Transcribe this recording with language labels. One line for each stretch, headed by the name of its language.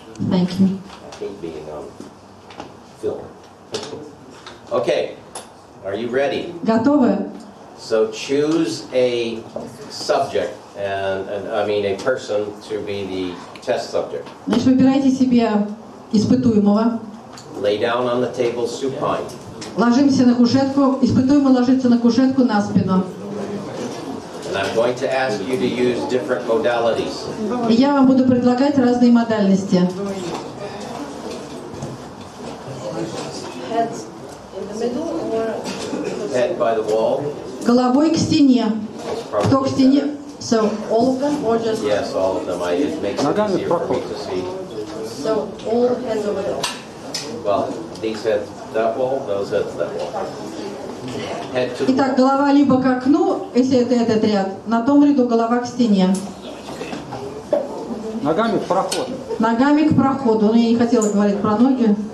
English: Thank you. I hate being on film. Okay. Are you ready?
Russian: Готовы?
English: So choose a subject and I mean a person to be the test subject.
Russian: Значит, выбирайте себе испытуемого.
English: Lay down on the table supine.
Russian: Ложимся на кушетку. Испытуемый ложится на кушетку на спину.
English: And I'm going to ask you to use different modalities.
Russian: И я вам буду предлагать разные модальности.
English: Head in the middle or Head by the wall.
Russian: Головой к стене. Кто к стене?
English: So all of them or just Yes, all of them. It makes it easier for me to see. so all heads over there. Well, these heads that wall, those heads that wall. Head to the
Russian: Итак, голова либо к окну, если это этот ряд, на том ряду голова к стене. Ногами в проход. Ногами к проходу. Но я не хотела говорить про ноги.